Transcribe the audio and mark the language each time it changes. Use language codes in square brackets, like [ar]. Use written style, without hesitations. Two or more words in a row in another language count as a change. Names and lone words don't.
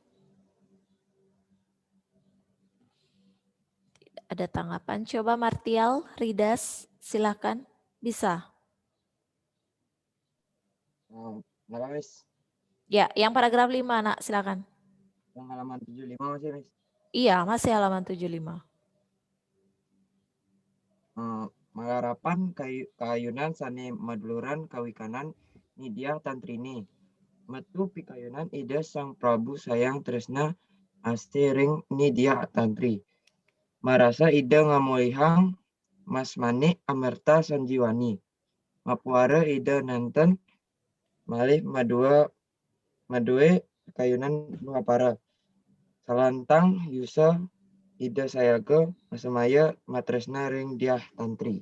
[id] Tidak ada tanggapan. Coba Martial, Ridas, silakan. Bisa. Kenapa, Miss? Ya, yang paragraf 5, Nak, silakan. Yang halaman 75 masih, Miss? Iya, masih halaman 75. [ban] Mangarapan kayunan sane maduluran kawikanan nidiah tantrini. Metu pikayunan ida Sang Prabu sayang tresna asti ring nidiah tantri. Marasa ida ngamulihang Mas Manik amerta sanjiwani. Mapuara ida nanten malih madue kayunan nuapara. Salantang yusa ida sayaga masemaya matresna ring diah tantri.